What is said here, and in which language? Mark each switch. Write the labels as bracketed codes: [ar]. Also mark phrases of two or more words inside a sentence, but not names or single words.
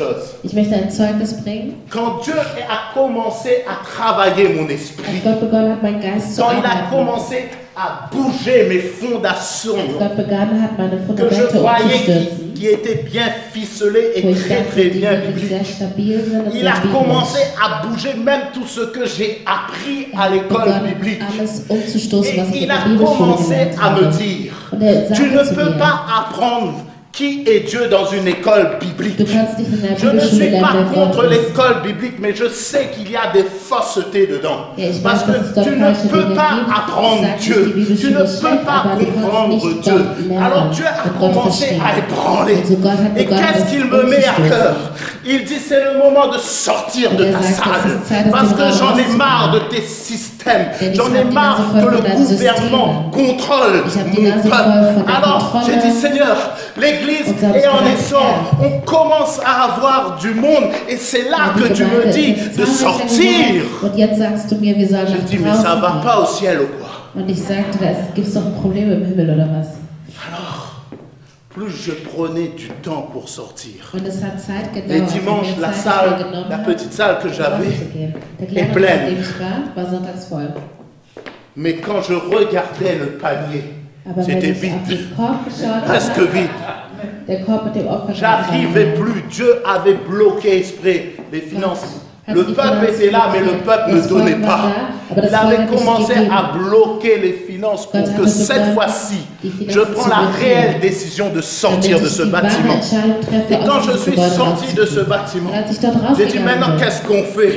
[fr] chose. [de] Ich möchte ein Zeugnis bringen. [fr] Quand Dieu a commencé à travailler mon esprit, [de] Als Gott begonnen hat, meinen Geist zu [fr] quand il a [de] arbeiten, [fr] commencé à bouger mes fondations, [de] als Gott begonnen hat, meine [fr] que je [de] Fundamente [fr] croyais [de] umzustürzen, [fr] qui étaient bien ficelées [de] wo [fr] et [de] ich [fr] très [de] dachte, [fr] très [de] die [fr] bien [de] wirklich sehr [fr] bibliques. [de] stabil sind und [fr] Il [de] sehr [fr] a [de] biblisch. [fr] commencé à bouger même tout ce que j'ai appris à l'école [de] Begonnen, [fr] biblique. [de] alles umzustoßen, was ich [fr] Et [de] in [fr] il [de] der [fr] a [de] Bibelschule [fr] commencé [de] gelernt [fr] à me [de] habe. [fr] dire, [de] Und er [fr] tu [de] sagte [fr] ne [de] zu [fr] peux [de] mir, [fr] pas apprendre qui est Dieu dans une école biblique. [de] du kannst nicht in der [fr] Je ne [de] Bibelschule [fr] suis pas [de] lernen, wer [fr] contre [de] Gott ist. [fr] l'école biblique, mais je sais qu'il y a des faussetés dedans. [de] Ja, ich [fr] Parce [de] weiß, dass es [fr] que [de] dort [fr] tu ne [de] falsche [fr] peux [de] Dinge [fr] pas [de] gibt. [fr] apprendre [de] Ich sage nicht, die [fr] Dieu. Tu [de] Bibelschule [fr] ne [de] ist [fr] peux [de] schlecht, [fr] pas [de] aber du kannst [fr] comprendre [de] nicht [fr] Dieu. [de] dort lernen [fr] Alors Dieu a [de] und Gott [fr] commencé [de] verstehen. [fr] à ébranler. [de] Also Gott hat [fr] Et [de] begonnen, [fr] qu'est-ce [de] es [fr] qu'il me met à [de] umzustoßen. [fr] cœur? Il dit c'est le moment de sortir de [de] Und er [fr] ta [de] sagt, [fr] salle. [de] es ist Zeit, aus [fr] Parce [de] dem [fr] que [de] Raum [fr] j'en ai [de] rauszukommen. [fr] marre de tes systèmes. [de] Denn ich [fr] J'en ai [de] hab die [fr] marre [de] Nase voll [fr] que le [de] von deinen [fr] gouvernement contrôle [de] Ich hab die [fr] mon [de] Nase voll [fr] peuple. [de] von der [fr] Alors j'ai [de] Kontrolle. [fr] dit Seigneur, l'église [de] Und so hab ich [fr] est en [de] gesagt, [fr] essor. [de] Herr, [fr] On commence à avoir du monde. Et c'est là [de] Die [fr] que tu me [de] Gemeinde [fr] dis [de] ist [fr] de [de] zahlreicher [fr] sortir. [de] geworden. Und jetzt sagst du mir, wir sollen [fr] Je [de] nach [fr] dis mais ça [de] draußen [fr] va [de] gehen. [fr] pas au ciel ou quoi? [de] Und ich sagte, da gibt es doch ein Problem im Himmel oder was? [fr] Alors, plus je prenais du temps pour sortir. [de] Und es hat Zeit gedauert. [fr] Les dimanches, je la [de] mir Zeit [fr] salle, [de] genommen [fr] la [de] habe, [fr] petite salle que j'avais, [de] rauszugehen. Der [fr] est [de] kleine Raum, [fr] pleine. [de] in dem ich war sonntags voll. [fr] Mais quand je regardais le panier, [de] Aber wenn [fr] c'était [de] ich auf [fr] vide, [de] den Korb geschaut [fr] presque [de] habe, [fr] vide. [de] der Korb mit dem Opfer [fr] J'arrivais plus. Dieu avait bloqué exprès les finances. Le peuple était là, mais le peuple ne donnait pas. Il avait commencé à bloquer les finances pour que cette fois-ci, je prends la réelle décision de sortir de ce bâtiment. Et quand je suis sorti de ce bâtiment, j'ai dit maintenant qu'est-ce qu'on fait?